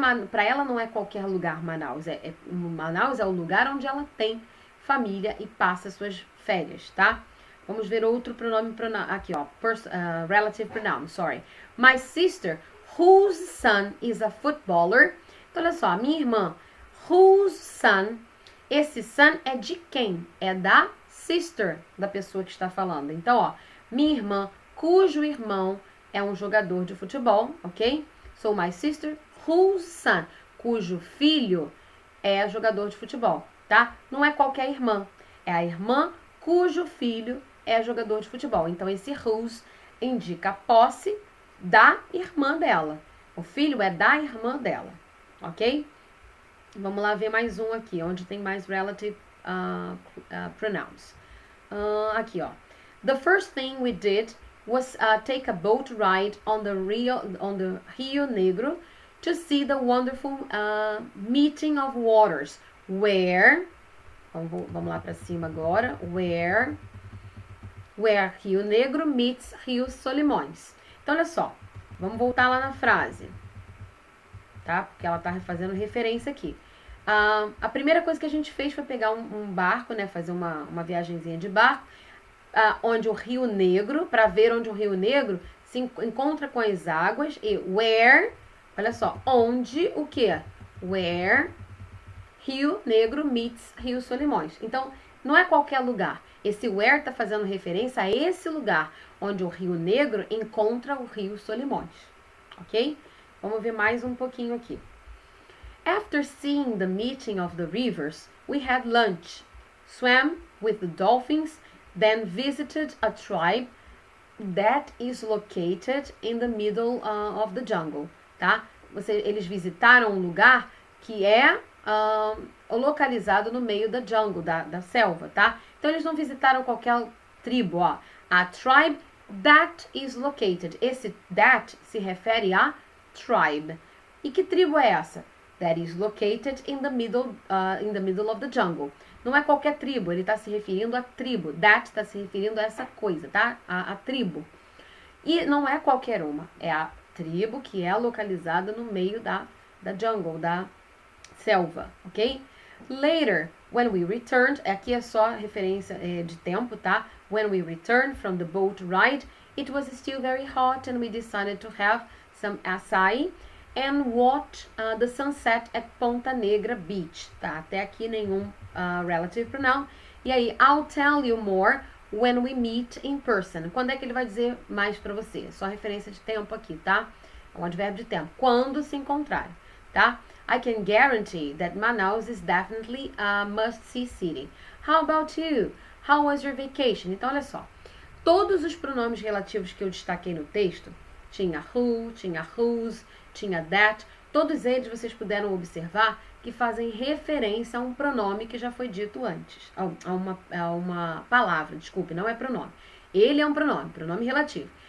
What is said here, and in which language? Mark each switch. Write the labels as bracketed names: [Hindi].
[Portuguese] Para ela não é qualquer lugar Manaus. Manaus é o lugar onde ela tem família e passa suas férias, tá? Vamos ver outro pronome aqui, ó. [English] Relative pronoun, sorry. My sister, whose son is a footballer. [Portuguese] Então, olha só, minha irmã, [English] whose son. [Portuguese] Esse son é de quem? É da sister, da pessoa que está falando. Então, ó, minha irmã, cujo irmão é um jogador de futebol, ok? [English] So, my sister, whose son, [Portuguese] cujo filho é jogador de futebol, tá? Não é qualquer irmã, é a irmã cujo filho é jogador de futebol. Então, esse whose indica a posse da irmã dela. O filho é da irmã dela, ok? Vamos lá ver mais um aqui, onde tem mais relative pronouns. Aqui, ó. [English] The first thing we did was take a boat ride on the Rio Negro to see the wonderful meeting of waters, where, [Portuguese] vamos lá para cima agora, [English] where Rio Negro meets Rio Solimões. [Portuguese] Então, olha só, vamos voltar lá na frase, tá? Porque ela tá fazendo referência aqui. A primeira coisa que a gente fez foi pegar um barco, né? Fazer uma viagenzinha de barco, onde o Rio Negro, para ver onde o Rio Negro se encontra com as águas, e where, olha só, onde o quê? [English] Where Rio Negro meets Rio Solimões. [Portuguese] Então, não é qualquer lugar. Esse where está fazendo referência a esse lugar, onde o Rio Negro encontra o Rio Solimões. Ok? Vamos ver mais um pouquinho aqui. [English] After seeing the meeting of the rivers, we had lunch, swam with the dolphins, then visited a tribe that is located in the middle of the jungle, tá? [Portuguese] Eles visitaram um lugar que é localizado no meio da jungle, da selva, tá? Então, eles não visitaram qualquer tribo, ó. [English] A tribe that is located. [Portuguese] Esse that se refere a tribe. E que tribo é essa? [English] That is located in the middle of the jungle. [Portuguese] Não é qualquer tribo, ele está se referindo a tribo. That está se referindo a essa coisa, tá? A tribo. E não é qualquer uma, é a tribo que é localizada no meio da jungle, da selva, ok? [English] Later, when we returned, [Portuguese] aqui é só referência de tempo, tá? [English] When we returned from the boat ride, it was still very hot and we decided to have some açaí and watch the sunset at Ponta Negra Beach, tá? [Portuguese] Até aqui nenhum [English] relative pronoun. [Portuguese] E aí, [English] I'll tell you more when we meet in person. [Portuguese] Quando é que ele vai dizer mais pra você? Só referência de tempo aqui, tá? É um advérbio de tempo. Quando se encontrarem, tá? [English] I can guarantee that Manaus is definitely a must-see city. How about you? How was your vacation? [Portuguese] Então, olha só. Todos os pronomes relativos que eu destaquei no texto, tinha who, tinha whose, tinha that, todos eles vocês puderam observar que fazem referência a um pronome que já foi dito antes. A uma palavra, desculpe, não é pronome. Ele é um pronome relativo.